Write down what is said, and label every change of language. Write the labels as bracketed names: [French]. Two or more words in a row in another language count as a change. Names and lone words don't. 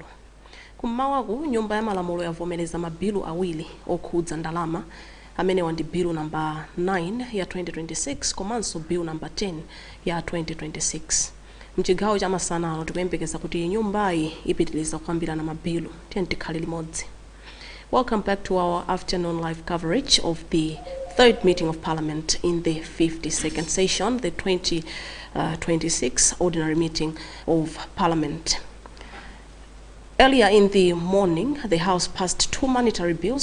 [Nyanja] Kummawaku nyumba ya malamulo yavomereza mabilu awiri okhudza ndalama amene ndi [English] bill number 9 [Nyanja] ya 2026 komanso [English] bill number 10 [Nyanja] ya 2026. Mchigawo chamasana ano tikuyembekeza kuti nyumbayi ipitiliza kukambirana mabilu tikhale limodzi. [English] Welcome back to our afternoon live coverage of the third meeting of Parliament in the 52nd session, the 2026 ordinary meeting of Parliament. Earlier in the morning, the House passed two monetary bills.